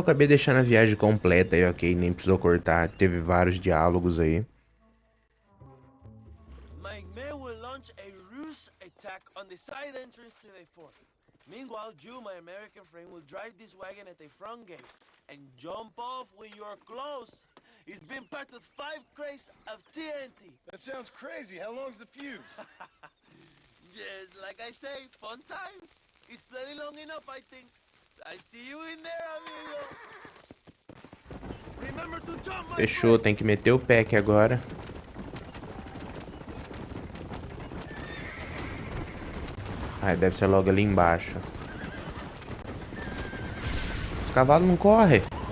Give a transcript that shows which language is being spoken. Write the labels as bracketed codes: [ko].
[pt] Acabei deixando a viagem completa aí, ok? Nem precisou cortar. Teve vários diálogos aí. [en] My men will launch a ruse attack on the side entrance to the fort. Meanwhile, you, my American friend, will drive this wagon at the front gate and jump off when you're close. It's been packed with 5 crates of TNT. That sounds crazy. How long's the fuse? Yes, like I say, fun times. It's plenty long enough, I think. I see you in there, amigo. Remember to jump, my [pt] Fechou, tem que meter o pé aqui agora. Ai, deve ser logo ali embaixo. Os cavalos não correm.